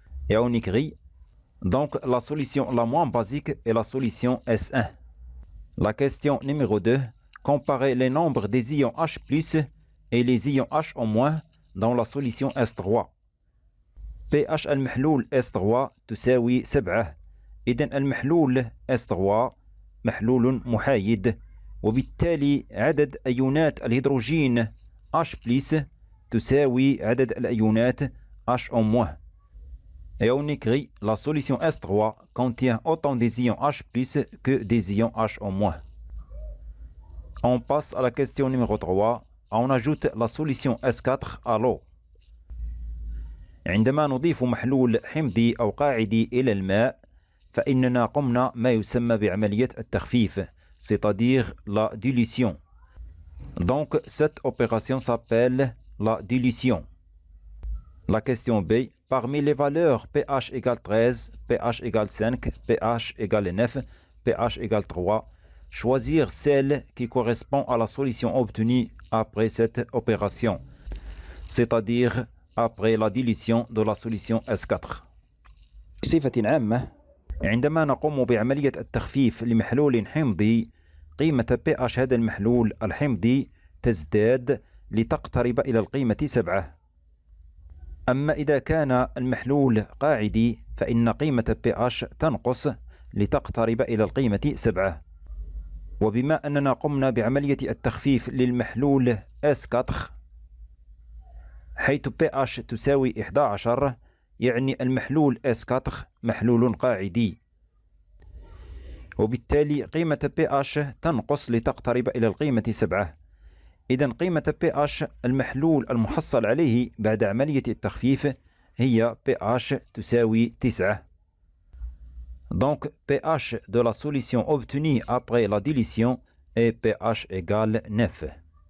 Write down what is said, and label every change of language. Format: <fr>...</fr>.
<fr>Et on écrit donc la solution la moins basique est la solution S1. La question numéro 2. Comparer les nombres des ions H+, et les ions H en moins dans la solution S3.</fr> <ar>pH المحلول S3 تساوي 7. إذن المحلول S3 محلول محايد، وبالتالي عدد أيونات الهيدروجين H+ تساوي عدد الأيونات H en moins.</ar> <fr>Et on écrit la solution S3 contient autant des ions H+ que des ions H en moins. On passe à la question numéro 3. On ajoute la solution S4 à l'eau.</fr> <ar>عندما نضيف محلول حمضي أو قاعدي إلى الماء فإننا قمنا ما يسمى بعملية التخفيف,</ar> <fr>c'est-à-dire la dilution. Donc cette opération s'appelle la dilution. La question B. Parmi les valeurs pH égale 13, pH égale 5, pH égale 9, pH égale 3, choisir celle qui correspond à la solution obtenue après cette opération, c'est-à-dire après la dilution de la solution S4.</fr> <ar>بصفة عامة عندما نقوم بعملية التخفيف لمحلول حمضي قيمة pH هذا المحلول الحمضي تزداد لتقترب إلى القيمة 7. أما إذا كان المحلول قاعدي فإن قيمة pH تنقص لتقترب إلى القيمة 7. وبما أننا قمنا بعملية التخفيف للمحلول S4 حيث pH تساوي 11 يعني المحلول S4 محلول قاعدي، وبالتالي قيمة pH تنقص لتقترب إلى القيمة 7. إذن قيمة pH المحلول المحصل عليه بعد عملية التخفيف هي pH تساوي 9.</ar> <fr>Donc pH de la solution obtenue après la dilution est pH égale 9.</fr>